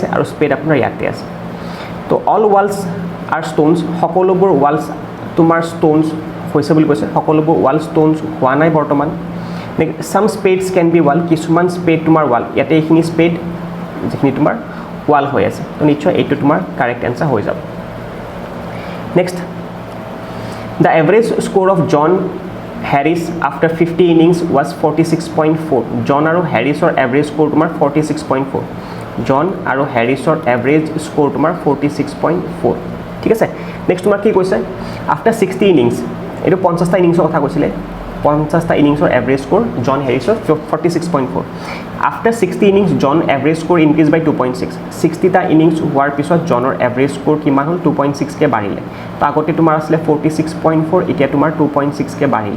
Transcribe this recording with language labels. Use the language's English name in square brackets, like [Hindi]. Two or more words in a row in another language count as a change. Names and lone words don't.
[Assamese] আৰু স্পেড আপোনাৰ ইয়াতে আছে তো [English] all walls are stones [Assamese] সকলোবোৰ ৱালছ তোমাৰ ষ্ট'নছ হৈছে বুলি কৈছে সকলোবোৰ [English] wall stones [Assamese] হোৱা নাই বৰ্তমান [English] some spades can be wall [Assamese] কিছুমান স্পেড তোমাৰ ৱাল ইয়াতে এইখিনি স্পেড যিখিনি তোমাৰ ৱাল হৈ আছে তো নিশ্চয় এইটো তোমাৰ [English] correct answer [Assamese] হৈ যাব নেক্সট [English] The average score of John Harris after 50 innings was 46.4. [Assamese] John আৰু Harrisৰ [English] average score [Assamese] তোমাৰ 46.4. John আৰু Harrisৰ [English] average score [Assamese] তোমাৰ 46.4. ঠিক আছে নেক্সট তোমাৰ কি কৈছে [English] after 60 innings [Assamese] এইটো 50টা ইনিংছৰ কথা কৈছিলে 50টা [English] innings average score [Assamese] জন হেৰিছৰ 46.4 [English] after 60 innings John average score increase by 2.6 [Assamese] 60টা ইনিংছ হোৱাৰ পিছত জনৰ [English] average score [Assamese] কিমান হ'ল 2.6 কে বাঢ়িলে তো আগতে তোমাৰ আছিলে 46.4 এতিয়া তোমাৰ 2.6 কে বাঢ়িলে